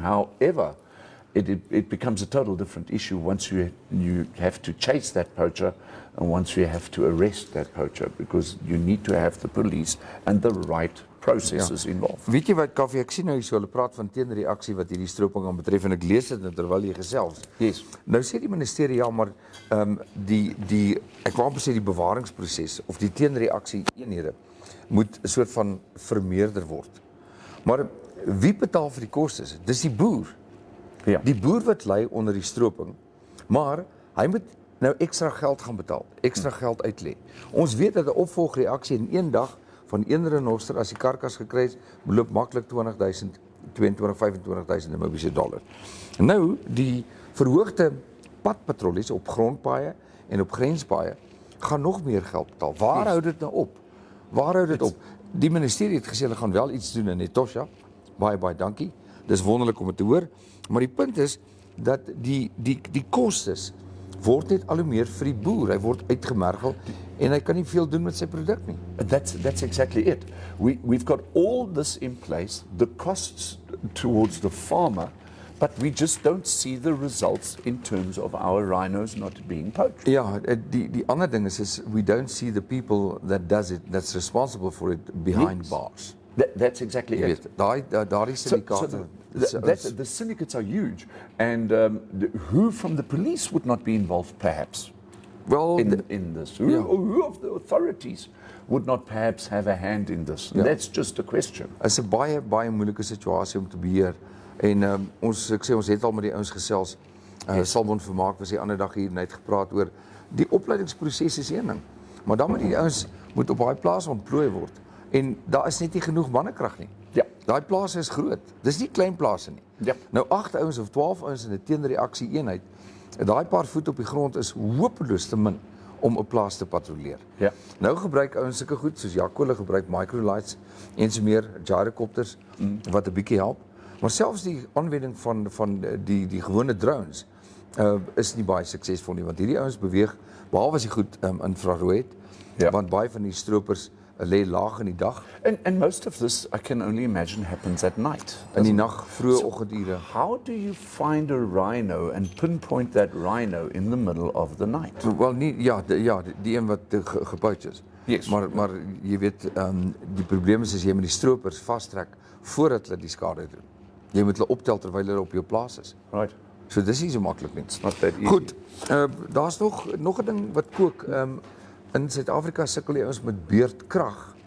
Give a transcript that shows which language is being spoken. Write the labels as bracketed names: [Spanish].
[English] However, it becomes a total different issue once you have to chase that poacher and once you have to arrest that poacher, because you need to have the police and the right processes involved. [Afrikaans] Weet jy wat, Kaufeee, ek sien nou hier so, hulle praat van teenreaksie wat hierdie stroping aan betref, en ek lees dit terwyl jy gesels. [English] Yes. [Afrikaans] Nou sê die ministerie, ja, maar ek wou amper sê die bewaringsproses, of die teenreaksie eenhede, moet 'n soort van vermeerder word. Maar wie betaal vir die kostes? Dis die boer. Ja. Die boer wat ly onder die stroping, maar hy moet nou ekstra geld gaan betaal, ekstra geld uitlê. Ons weet dat 'n opvolgreaksie in een dag van een renoster as die karkas gekry is, beloop maklik 20.000, 25.000 Namibiese dollar. Nou, die verhoogde padpatrollies op grondpaaie en op grenspaaie gaan nog meer geld betaal. Waar hou dit nou op? Waar hou dit op? Die ministerie het gesê hulle gaan wel iets doen in Etosha. Baie dankie. Dis wonderlik om dit te hoor, maar die punt is dat die kostes word net al hoe meer vir die boer. Hy word uitgemergel en hy kan nie veel doen met sy produk nie. [English] That's exactly it. We've got all this in place, the costs towards the farmer, but we just don't see the results in terms of our rhinos not being poached. Ja, die ander ding is we don't see the people that does it, that's responsible for it behind bars. That's exactly it. [Afrikaans] Daardie syndikaate. [English] The syndicates are huge, and who from the police would not be involved, perhaps, Well, in this? Who of the authorities would not perhaps have a hand in this? [Afrikaans] Ja. [English] That's just a question. [Afrikaans] Is 'n baie moeilike situasie om te beheer. En ek sê ons het al met die ouens gesels. Salmon Vermaak was die ander dag hier en hy het gepraat oor die opleidingsproses is een ding, maar dan moet die ouens op daai plaas ontplooi word. En daar is net nie genoeg mannekrag nie. Ja. Daai plase is groot. Dis nie klein plase nie. Ja. Nou 8 ouens of 12 ouens in 'n teenreaksie eenheid. Daai paar voet op die grond is hopeloos te min om 'n plaas te patrolleer. Ja. Nou gebruik ouens sulke goed soos Jaco gebruik microlights en so meer gyrocopters wat 'n bietjie help. Maar selfs die aanwending van die gewone drones is nie baie suksesvol nie, want hierdie ouens beweeg behalwe as jy goed infrarood, want baie van die stropers lê laag in die dag. [English] And most of this, I can only imagine, happens at night. [Afrikaans] In die nag, vroeë oggendure. [English] How do you find a rhino and pinpoint that rhino in the middle of the night? [Afrikaans] Wel nie, die een wat gepoach is. [English] Yes. [Afrikaans] Maar jy weet, die probleem is as jy met die stropers vastrek voordat hulle die skade doen. Jy moet hulle optel terwyl hulle op jou plaas is. [English] Right. [Afrikaans] So dis nie so maklik nie. [English] It's not that easy. [Afrikaans] Goed, daar's nog 'n ding wat kook. In Suid-Afrika sukkel die ouens met beurtkrag.